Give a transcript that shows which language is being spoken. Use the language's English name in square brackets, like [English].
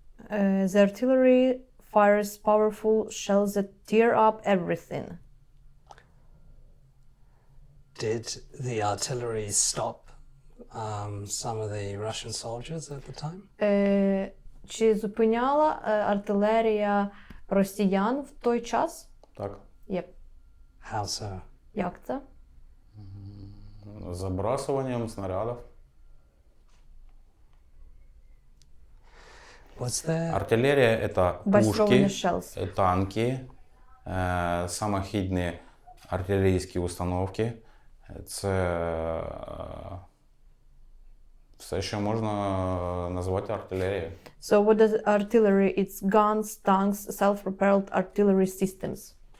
[English] The artillery fires powerful shells that tear up everything. Did the artillery stop some of the Russian soldiers at the time? [Ukrainian] Чи зупиняла артилерія росіян в той час? Так. [English] Yep. How so? [Ukrainian] Як це? Забрасуванням снарядів. [Russian] Артиллерия – это пушки, танки, [Ukrainian] самохідні артилерійські установки. Це все, що можна назвати артилерією. [English] So what does artillery? It's guns, tanks, self-propelled artillery systems.